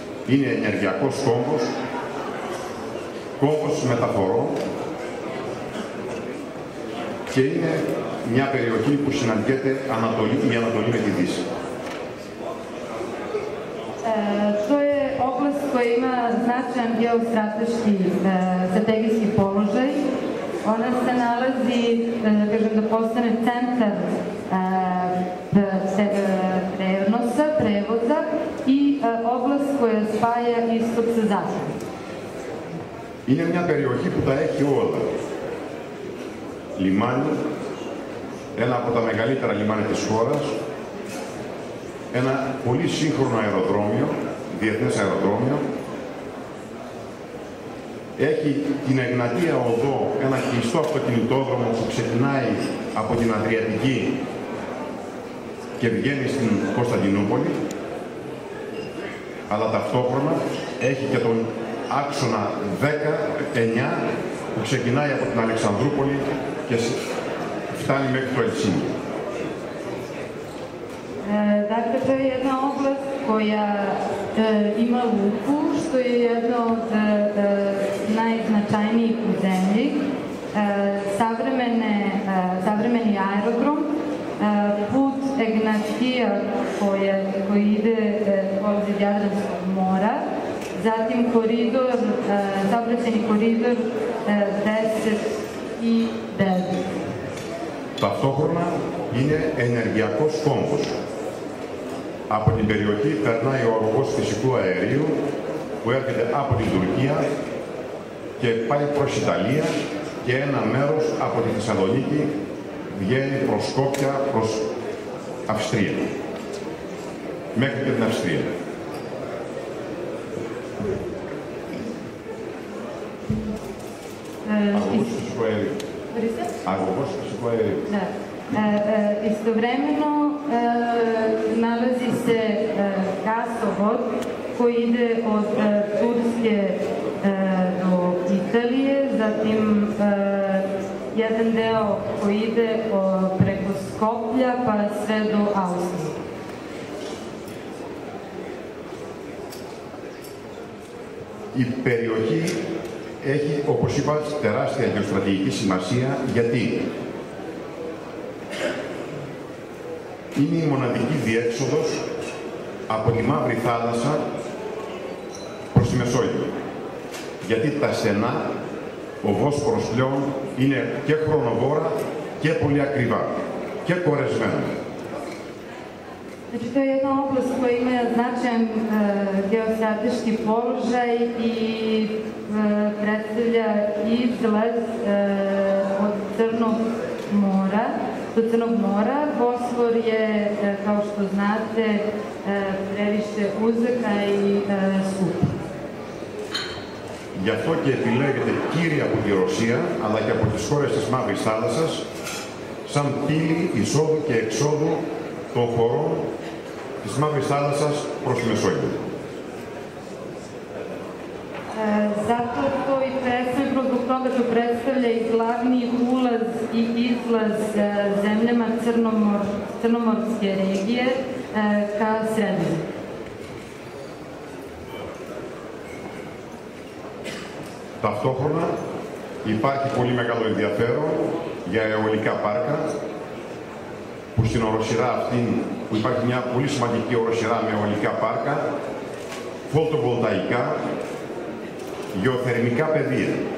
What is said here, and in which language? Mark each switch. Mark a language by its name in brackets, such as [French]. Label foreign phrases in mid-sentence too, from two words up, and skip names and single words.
[Greek] Είναι ενεργειακός κόμβος, κόμβος μεταφορών και είναι μια περιοχή που συναντιέται η Ανατολή με τη Δύση. [Serbian] To je oblast koja ima značajan geostrateški strategijski položaj. Ona se nalazi, kažem, da postane centar prenosa, prevoza i oblast koja spaja istok sa zapadom. [Greek] Είναι μια περιοχή που τα έχει όλα. Λιμάνι, ένα από τα μεγαλύτερα λιμάνια της χώρας, ένα πολύ σύγχρονο αεροδρόμιο, διεθνές αεροδρόμιο, έχει την Εγνατία Οδό, ένα κλειστό αυτοκινητόδρομο που ξεκινάει από την Αδριατική και βγαίνει στην Κωνσταντινούπολη, αλλά ταυτόχρονα έχει και τον άξονα 10-9 που ξεκινάει από την Αλεξανδρούπολη και φτάνει μέχρι το Ελσίνκι. [Serbian] Dakle, to je jedna oblast koja ima luku, što je jedno od najznačajnijih u zemlji. Savremeni aerodrom, put Egnatija koji ide pored Jadranskog mora, zatim saobraćajni koridor 10 i 9. [Greek] Ταυτόχρονα είναι ενεργειακός κόμβος. Από την περιοχή περνάει ο αγωγός φυσικού αερίου που έρχεται από την Τουρκία και πάει προς Ιταλία και ένα μέρος από τη Θεσσαλονίκη βγαίνει προς Σκόπια, προς Αυστρία. Μέχρι και την Αυστρία. Αγωγός φυσικού αερίου. Αγωγός φυσικού αερίου. [Serbian] Istovremeno nalazi se gasovod koji ide od Turske do Italije, zatim jedan deo koji ide preko Skoplja pa sve do Austrije. [Greek] Η περιοχή έχει, όπως είπα, τεράστια γεωστρατηγική σημασία. Γιατί είναι η μοναδική διέξοδος από τη Μαύρη Θάλασσα προς τη Μεσόγειο. Γιατί τα στενά, ο Βόσπορος πλέον είναι και χρονοβόρα και πολύ ακριβά και κορεσμένα. [Serbian] Znači, to je jedna oblast koja ima značajan geostrateški položaj i predstavlja izlaz od Crnog mora, do Crnog mora. Bosfor je, kao što znate, previše uzak i skup. [Greek] Γι' αυτό και επιλέγεται κύρια από τη Ρωσία, αλλά και από τις χώρες της Μαύρης Θάλασσας, σαν πύλη εισόδου και εξόδου των χωρών της Μαύρης Θάλασσας προς τη Μεσόγειο. [Serbian] Zato to i predstavlja, zbog toga to predstavlja i glavni ulaz i izlaz zemljama Crnomorske regije ka Sredozemlju. [Greek] Ταυτόχρονα υπάρχει πολύ μεγάλο ενδιαφέρον για αιωλικά πάρκα, που στην οροσειρά αυτή, που υπάρχει μια πολύ σημαντική οροσειρά με αιωλικά πάρκα, φωτοβολταϊκά, γεωθερμικά πεδία.